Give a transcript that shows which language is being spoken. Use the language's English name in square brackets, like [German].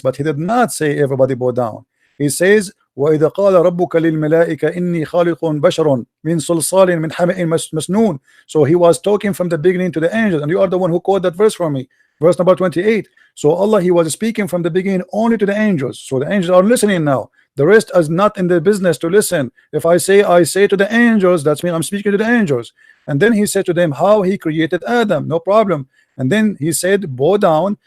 [English] But he did not say everybody bow down. He says, [Arabic] وَإِذَا قَالَ رَبُّكَ لِلْمَلَائِكَةِ إِنِّي خَالِقٌ بَشَرٌ مِنْ صَلْصَالٍ مِنْ حَمَإٍ مَسْنُونٍ. [English] So he was talking from the beginning to the angels, and you are the one who quoted that verse for me, verse number 28. So Allah, He was speaking from the beginning only to the angels. So the angels are listening now. The rest is not in the business to listen. If I say to the angels, that means I'm speaking to the angels. And then He said to them how He created Adam, no problem. And then He said, bow down.